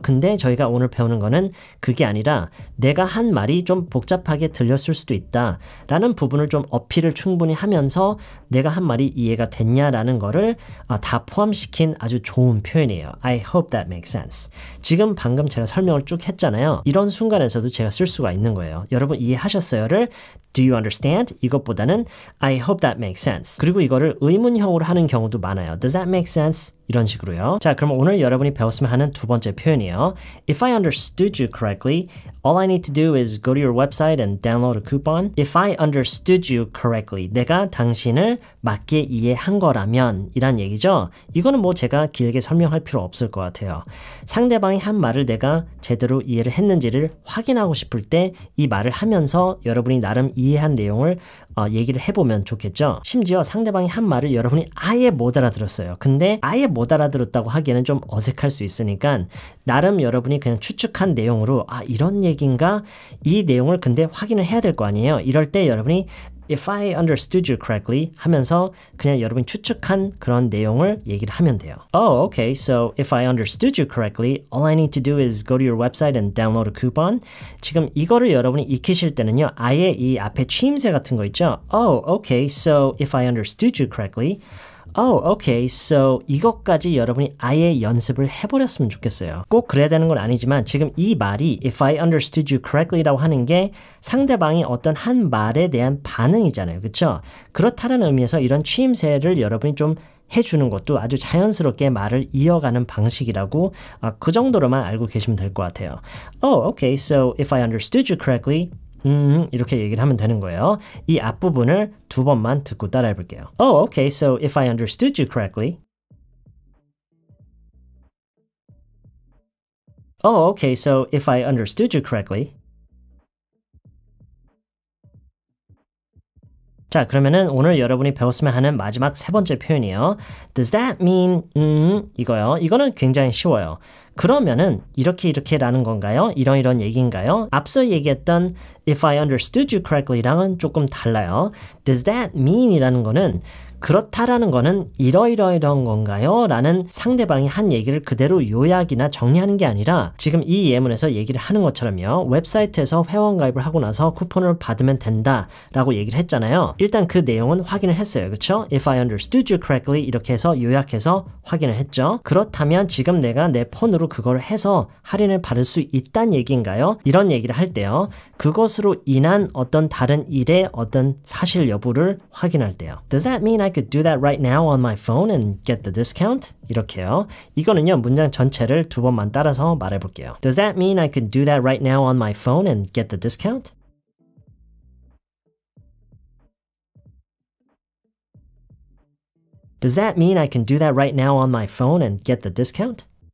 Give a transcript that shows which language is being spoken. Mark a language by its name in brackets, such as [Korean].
[Korean] 근데 저희가 오늘 배우는 거는 그게 아니라 내가 한 말이 좀 복잡하게 들렸을 수도 있다 라는 부분을 좀 어필을 충분히 하면서 내가 한 말이 이해가 됐냐라는 거를 다 포함시킨 아주 좋은 표현이에요. [English] I hope that makes sense. [Korean] 지금 방금 제가 설명을 쭉 했잖아요. 이런 순간에서도 제가 쓸 수가 있는 거예요. 여러분 이해하셨어요를 [English] Do you understand? [Korean] 이것보다는 [English] I hope that makes sense. [Korean] 그리고 이거를 의문형으로 하는 경우도 많아요. [English] Does that make sense? [Korean] 이런 식으로요. 자, 그럼 오늘 여러분이 배웠으면 하는 두 번째 표현이에요. [English] If I understood you correctly, all I need to do is go to your website and download a coupon. If I understood you correctly, [Korean] 내가 당신을 맞게 이해한 거라면 이란 얘기죠. 이거는 뭐 제가 길게 설명할 필요 없을 것 같아요. 상대방이 한 말을 내가 제대로 이해를 했는지를 확인하고 싶을 때 이 말을 하면서 여러분이 나름 이해한 내용을 얘기를 해보면 좋겠죠. 심지어 상대방이 한 말을 여러분이 아예 못 알아들었어요. 근데 아예 못 알아들었다고 하기에는 좀 어색할 수 있으니까 나름 여러분이 그냥 추측한 내용으로 이런 얘기인가? 이 내용을 근데 확인을 해야 될 거 아니에요. 이럴 때 여러분이 [English] If I understood you correctly [Korean] 하면서 그냥 여러분이 추측한 그런 내용을 얘기를 하면 돼요. [English] Oh, okay. So if I understood you correctly, all I need to do is go to your website and download a coupon. [Korean] 지금 이거를 여러분이 익히실 때는요. 아예 이 앞에 추임새 같은 거 있죠. [English] Oh, okay. So if I understood you correctly, Oh, okay. [Korean] So 이것까지 여러분이 아예 연습을 해버렸으면 좋겠어요. 꼭 그래야 되는 건 아니지만 지금 이 말이 [English] If I understood you correctly [Korean] 라고 하는 게 상대방이 어떤 한 말에 대한 반응이잖아요. 그렇죠? 그렇다는 의미에서 이런 추임새를 여러분이 좀 해주는 것도 아주 자연스럽게 말을 이어가는 방식이라고 그 정도로만 알고 계시면 될 것 같아요. [English] Oh, okay. So if I understood you correctly, [Korean] 이렇게 얘기를 하면 되는 거예요. 이 앞부분을 두 번만 듣고 따라해 볼게요. [English] Oh, okay. So if I understood you correctly. Oh, okay. So if I understood you correctly. [Korean] 자, 그러면은 오늘 여러분이 배웠으면 하는 마지막 세 번째 표현이에요. [English] Does that mean [Korean] 이거요. 이거는 굉장히 쉬워요. 그러면은 이렇게라는 건가요? 이런 얘기인가요? 앞서 얘기했던 [English] If I understood you correctly [Korean] 랑은 조금 달라요. [English] Does that mean [Korean] 이라는 거는 그렇다라는 거는 이러이러이런 건가요? 라는 상대방이 한 얘기를 그대로 요약이나 정리하는 게 아니라 지금 이 예문에서 얘기를 하는 것처럼요. 웹사이트에서 회원가입을 하고 나서 쿠폰을 받으면 된다 라고 얘기를 했잖아요. 일단 그 내용은 확인을 했어요. 그렇죠? [English] If I understood you correctly [Korean] 이렇게 해서 요약해서 확인을 했죠. 그렇다면 지금 내가 내 폰으로 그걸 해서 할인을 받을 수 있다는 얘기인가요? 이런 얘기를 할 때요. 그것으로 인한 어떤 다른 일의 어떤 사실 여부를 확인할 때요. [English] Does that mean I could do that right now on my phone and get the discount? [Korean] 이렇게요. 이거는요. 문장 전체를 두 번만 따라서 말해볼게요. [English] Does that mean I could do that right now on my phone and get the discount? Does that mean I can do that right now on my phone and get the discount?